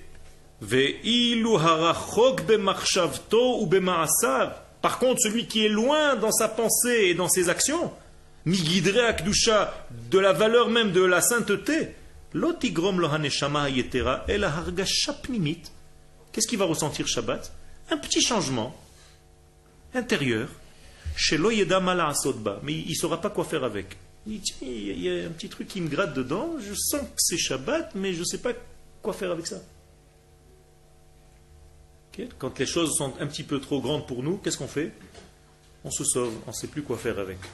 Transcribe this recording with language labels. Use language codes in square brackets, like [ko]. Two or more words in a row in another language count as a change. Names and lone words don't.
[fr] Par contre, celui qui est loin dans sa pensée et dans ses actions, [he] מגדרי הקדושה, [fr] de la valeur même de la sainteté, qu'est-ce qu'il va ressentir Shabbat? Un petit changement intérieur. [he] שלא ידע מה לעשות בה. [fr] Mais il ne saura pas quoi faire avec. Il dit, tiens, il y a un petit truc qui me gratte dedans, je sens que c'est Shabbat, mais je ne sais pas quoi faire avec ça. Okay? Quand les choses sont un petit peu trop grandes pour nous, qu'est-ce qu'on fait? On se sauve, on ne sait plus quoi faire avec.